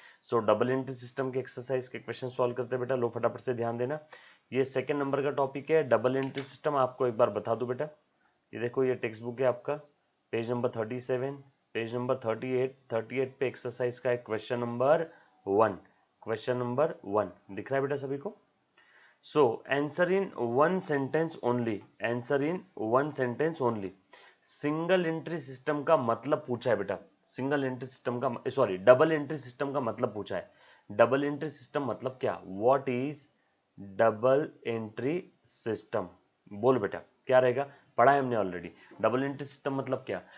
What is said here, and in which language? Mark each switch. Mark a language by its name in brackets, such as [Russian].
[Hindi] सो double entry system के exercise के question solve करते हैं बेटा। लो फटाफट से ध्यान देना, ये सेकंड नंबर का टॉपिक है डबल एंट्री सिस्टम। आपको एक बार बता दूं बेटा, ये देखो ये टेक्स्ट बुक है आपका, पेज नंबर 37, पेज नंबर 38 पे एक्सरसाइज का है क्वेश्चन नंबर 1। क्वेश्चन नंबर 1 दिख रहा है बेटा सभी को। [English] So answer in one sentence only, answer in one sentence only। [Hindi] Single entry system का मतलब पूछा है बेटा, सिंगल एंट्री सिस्टम का सॉरी डबल एंट्री सिस्टम का मतलब पूछा है। डबल एंट्री सिस्टम मतलब क्या, [English] What is double entry system? [Hindi] बोल बेटा क्या रहेगा, पढ़ा है हमने ऑलरेडी। डबल एंट्री सिस्टम मतलब क्या?